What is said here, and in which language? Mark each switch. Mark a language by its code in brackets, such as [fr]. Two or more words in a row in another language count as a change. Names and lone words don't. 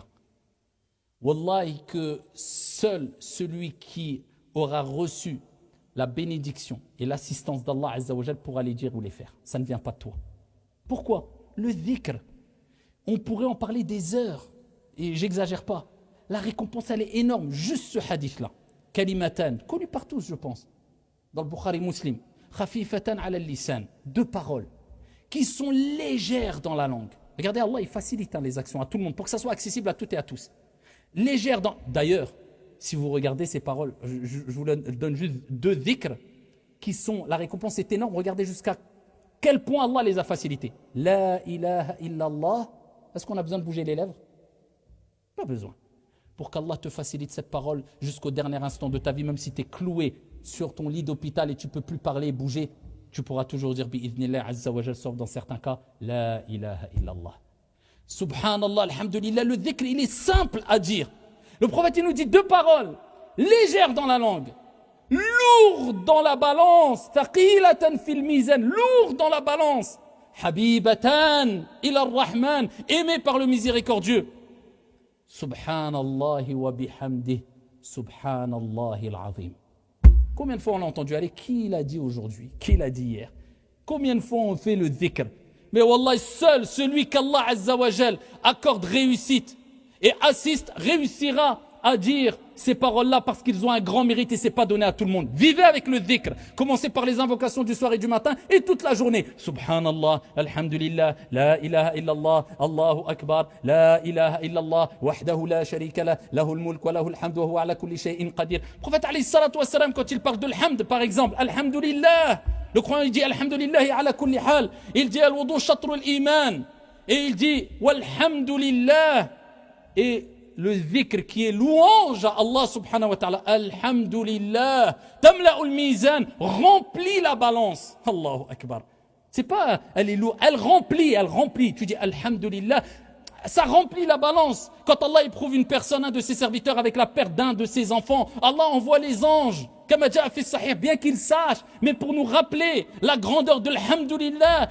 [fr] Wallahi que seul celui qui aura reçu la bénédiction et l'assistance d'Allah [ar] عز وجل [fr] pourra les dire ou les faire. Ça ne vient pas de toi. Pourquoi? Le dhikr, on pourrait en parler des heures, et j'exagère pas. La récompense, elle est énorme. Juste ce hadith-là. Kalimatan, connu par tous, je pense. Dans le Bukhari Muslim. [ar] خفيفتان على لسان. [fr] 2 paroles qui sont légères dans la langue. Regardez, Allah, il facilite les actions à tout le monde pour que ça soit accessible à toutes et à tous. Légères dans... D'ailleurs, si vous regardez ces paroles, je vous donne juste 2 dhikrs qui sont... La récompense est énorme. Regardez jusqu'à quel point Allah les a facilités. [ar] لا إله إلا الله. [fr] Est-ce qu'on a besoin de bouger les lèvres? Pas besoin. Pour qu'Allah te facilite cette parole jusqu'au dernier instant de ta vie, même si tu es cloué sur ton lit d'hôpital et tu ne peux plus parler, bouger, tu pourras toujours dire [ar] بإذن الله عز وجل, [fr] sauf dans certains cas, [ar] لا إله إلا الله. سبحان الله، الحمد لله, [fr] le dhikr, il est simple à dire. Le prophète, il nous dit 2 paroles, légères dans la langue, lourdes dans la balance, [ar] ثقيلتان في الميزان, [fr] lourdes dans la balance, [ar] حبيبتان إلى الرحمن, [fr] aimé par le miséricordieux. [ar] سبحان الله وبحمده، سبحان الله العظيم. [fr] Combien de fois on l'a entendu? Allez, qui l'a dit aujourd'hui? Qui l'a dit hier? Combien de fois on fait le dhikr? Mais wallah, seul celui qu'Allah [ar] عز وجل [fr] accorde réussite et assiste réussira à dire ces paroles-là parce qu'ils ont un grand mérite et ce n'est pas donné à tout le monde. Vivez avec le dhikr. Commencez par les invocations du soir et du matin et toute la journée. [ar] سبحان الله، الحمد لله، لا إله إلا الله، الله أكبر، لا إله إلا الله، وحده لا شريك له، له الملك وله الحمد وهو على كل شيء قدير. [fr] Le prophète [ar] عليه الصلاة والسلام, [fr] quand il parle de l'hamd, par exemple, alhamdulillah, le croyant il dit [ar] الحمد لله على كل حال, [fr] il dit [ar] الوضوء شطر الإيمان, [fr] et il dit walhamdulillah, et le dhikr qui est louange à Allah [ar] سبحانه وتعالى, [fr] alhamdulillah, [ar] تملأ الميزان, [fr] remplit la balance. [ar] الله أكبر. [fr] C'est pas, elle remplit. Tu dis alhamdulillah, ça remplit la balance. Quand Allah éprouve une personne, un de ses serviteurs, avec la perte d'un de ses enfants, Allah envoie les anges. Bien qu'il sache, mais pour nous rappeler la grandeur de l'alhamdulillah.